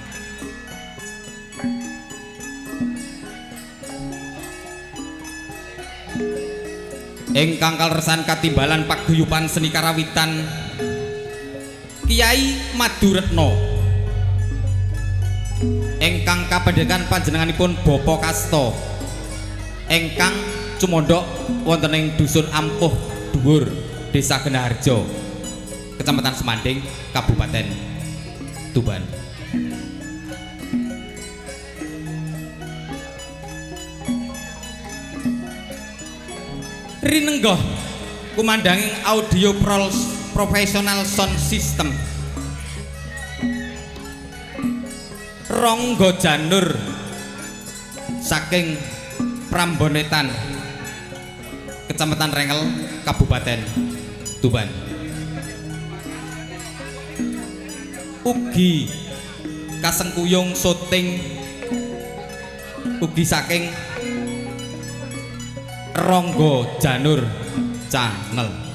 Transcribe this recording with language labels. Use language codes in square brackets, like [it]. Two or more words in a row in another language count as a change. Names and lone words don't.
[jv] Ingkang kaleresan katimbalan paguyuban seni karawitan Kiai Maduretno ingkang kapendekan panjenenganipun Bapa Kasta ingkang cumondhok wonten ing Dusun Ampuh Dhuwur, Desa Genaharja, Kecamatan Semanding, Kabupaten Tuban. Rinenggoh kumandanging [en] audio professional sound system [jv] Ronggo Janur saking Prambonetan, Kecamatan Rengel, Kabupaten Tuban. Ugi kasengkuyung syuting ugi saking Ronggo Janur Channel.